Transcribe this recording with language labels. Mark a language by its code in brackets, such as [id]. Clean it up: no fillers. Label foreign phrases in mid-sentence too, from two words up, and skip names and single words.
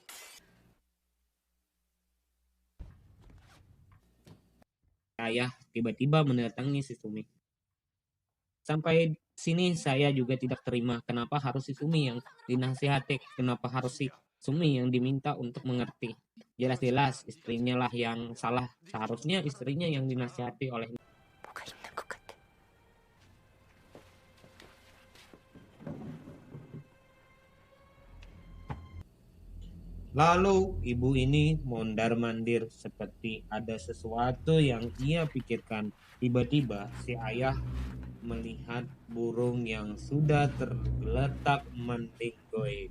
[id] Ayah tiba-tiba mendatangi si Sumi. Sampai sini saya juga tidak terima. Kenapa harus si Sumi yang dinasihati? Kenapa harus si Sumi yang diminta untuk mengerti? Jelas-jelas istrinya lah yang salah. Seharusnya istrinya yang dinasihati oleh. [ko] 뭐가 있는 것 같아. [id] Lalu ibu ini mondar-mandir seperti ada sesuatu yang ia pikirkan. Tiba-tiba si ayah melihat burung yang sudah tergeletak mentinggoy.